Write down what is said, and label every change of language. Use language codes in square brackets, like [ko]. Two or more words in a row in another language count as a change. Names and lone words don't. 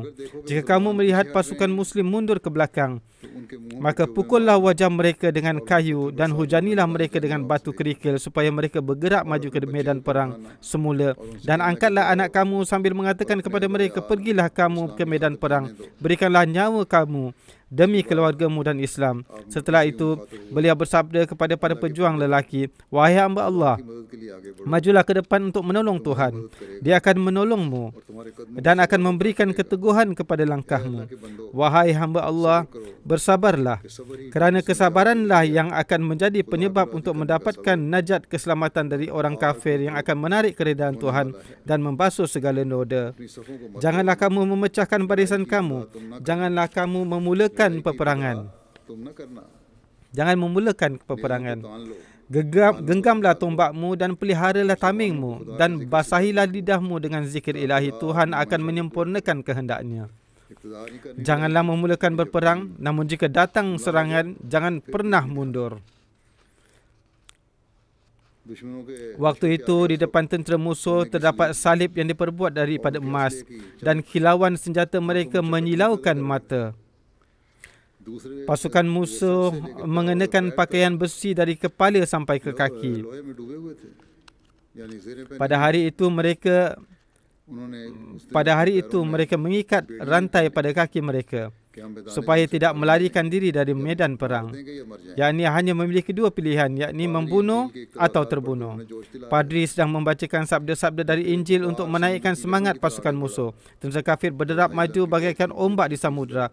[ms] Jika kamu melihat pasukan Muslim mundur ke belakang, maka pukullah wajah mereka dengan kayu, dan hujanilah mereka dengan batu kerikil supaya mereka bergerak maju ke medan perang semula. Dan angkatlah anak kamu sambil mengatakan kepada mereka, pergilah kamu ke medan perang, berikanlah nyawa kamu demi keluargamu dan Islam. Setelah itu beliau bersabda kepada para pejuang lelaki, wahai hamba Allah, [ur] مدد کے لیے آگے بڑھو [ms] majulah ke depan untuk menolong Tuhan. Dia akan menolongmu [ur] اور تمہارے قدموں [ms] dan akan memberikan keteguhan kepada langkahmu. [ur] کے بندو [ms] Wahai hamba Allah, bersabarlah, kerana kesabaranlah yang akan menjadi penyebab untuk mendapatkan najat keselamatan dari orang kafir yang akan menarik keredaan Tuhan dan membasuh segala noda. [ur] اپنی صفوں کو مت [ms] Janganlah kamu memecahkan barisan kamu. Janganlah kamu memulakan peperangan. [ur] تم نہ کرنا [ms] Jangan memulakan peperangan. [ur] تان لو [ms] Genggamlah tombakmu dan peliharalah tamengmu, dan basahilah lidahmu dengan zikir ilahi. Tuhan akan menyempurnakan kehendaknya. [ur] ابتدا نہیں کرنی [ms] Janganlah memulakan berperang, namun jika datang serangan, jangan pernah mundur. [ur] دشمنوں کے [ms] Waktu itu di depan tentera musuh terdapat salib yang diperbuat daripada emas, dan kilauan senjata mereka menyilaukan mata. [ur] दूसरे [ms] Pasukan musuh mengenakan pakaian besi dari kepala sampai ke kaki. [ur] لوہے میں ڈوبے ہوئے تھے یعنی زرہیں پہنے [ms] Pada hari itu mereka [ur] انہوں نے اس دن [ms] mengikat rantai pada kaki mereka. supaya tidak melarikan diri dari medan perang, yakni hanya memiliki dua pilihan, yakni membunuh atau terbunuh. Padri sedang membacakan sabda-sabda dari Injil untuk menaikkan semangat pasukan musuh. Tentera kafir berderap maju bagaikan ombak di samudera.